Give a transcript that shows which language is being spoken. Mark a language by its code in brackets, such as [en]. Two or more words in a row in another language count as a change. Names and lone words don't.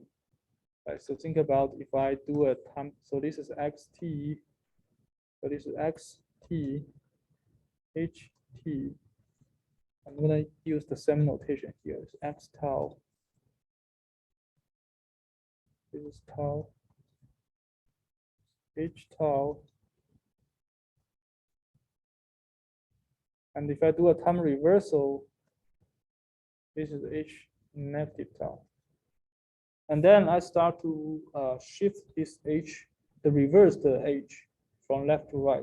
[en] Right, so think about if I do a time, so this is xt, so this is xt, ht. I'm going to use the same notation here. It's x tau. This is tau, h tau. And if I do a time reversal, this is h negative tau. And then I start to shift this h, reverse the h from left to right.